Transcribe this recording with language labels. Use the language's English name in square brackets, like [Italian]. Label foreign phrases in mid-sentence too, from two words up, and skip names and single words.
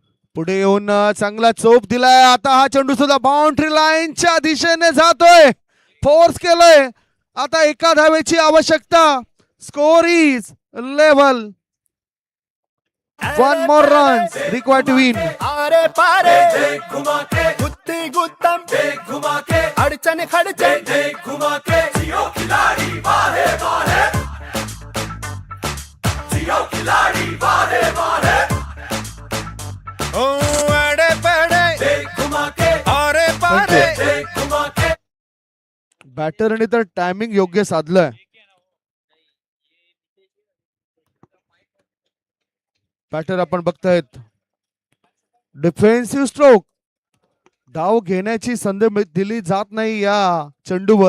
[Marathi] पुढे येऊन चांगला चोप दिलाय. आता हा चेंडू सुद्धा बाउंड्री लाईनच्या दिशेने जातोय. फोर्स केलंय. आता एका धावेची आवश्यकता. [English] Score is level. 1 more runs required to win. [Hindi] आरे पारे घुमा के गुत्ती गुत्तम घुमा के अड़चन खड़चन घुमा के जियो खिलाड़ी वाहे वाहे जियो खिलाड़ी वाहे वाहे ओ अड़े पड़े घुमा के आरे पारे घुमा के. [Marathi] बॅटरने तर टायमिंग योग्य साधलंय. बॅटर आपण बघतायत. डिफेन्सिव्ह स्ट्रोक. धाव घेण्याची संधी दिली जात नाही या चेंडूवर.